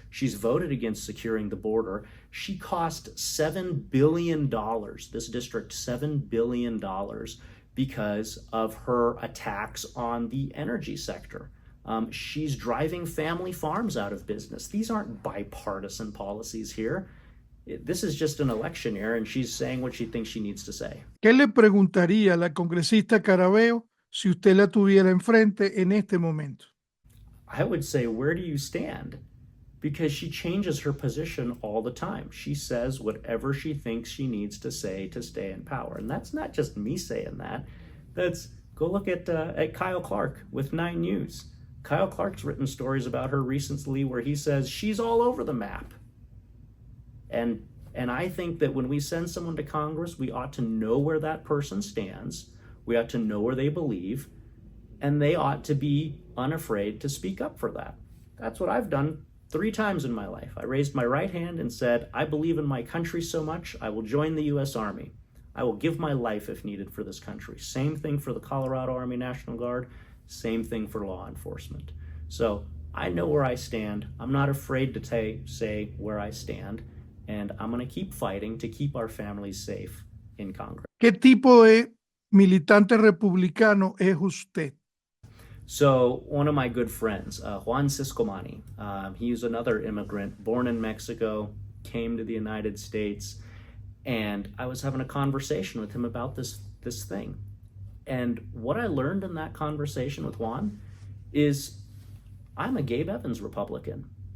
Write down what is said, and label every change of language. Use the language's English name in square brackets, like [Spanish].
[English] She's voted against securing the border. She cost $7 billion, this district $7 billion, because of her attacks on the energy sector. She's driving family farms out of business. These aren't bipartisan policies here. This is just an election year, and she's saying what she thinks she needs to say. [Spanish] ¿Qué le preguntaría a la congresista Carabeo si usted la tuviera enfrente en este momento? [English] I would say, where do you stand? Because she changes her position all the time. She says whatever she thinks she needs to say to stay in power. And that's not just me saying that. Go look at Kyle Clark with 9 News. Kyle Clark's written stories about her recently where he says she's all over the map. And I think that when we send someone to Congress, we ought to know where that person stands. We ought to know where they believe, and they ought to be unafraid to speak up for that. That's what I've done 3 times in my life. I raised my right hand and said, I believe in my country so much, I will join the U.S. Army. I will give my life if needed for this country. Same thing for the Colorado Army National Guard, same thing for law enforcement. So I know where I stand. I'm not afraid to say where I stand, and I'm going to keep fighting to keep our families safe in Congress. [Spanish] ¿Qué tipo de militante republicano es usted? [English] So one of my good friends, Juan Ciscomani, he's another immigrant, born in Mexico, came to the United States, and I was having a conversation with him about this thing. And what I learned in that conversation with Juan is I'm a Gabe Evans Republican.